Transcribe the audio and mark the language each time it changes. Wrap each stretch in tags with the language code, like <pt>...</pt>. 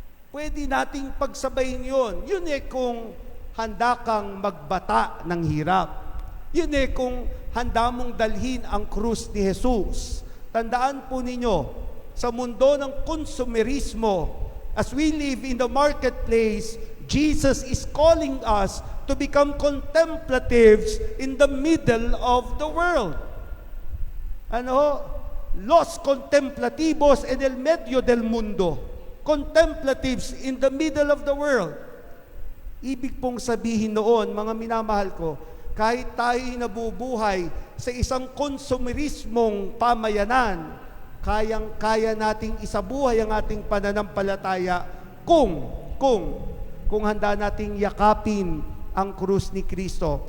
<tl>Pwede nating pagsabayin yon. Yun eh kung handa kang magbata ng hirap. Yun eh kung handa mong dalhin ang krus ni Jesus. Tandaan po ninyo, sa mundo ng konsumerismo,</tl> <en>As we live in the marketplace, Jesus is calling us to become contemplatives in the middle of the world.</en> <tl>Ano?</tl> <es>Los contemplativos en el medio del mundo.</es> <en>Contemplatives in the middle of the world.</en> <tl>Ibig pong sabihin noon, mga minamahal ko, kahit tayo'y nabubuhay sa isang konsumerismong pamayanan, kayang-kaya nating isabuhay ang ating pananampalataya kung handa nating yakapin ang krus ni Kristo.</tl>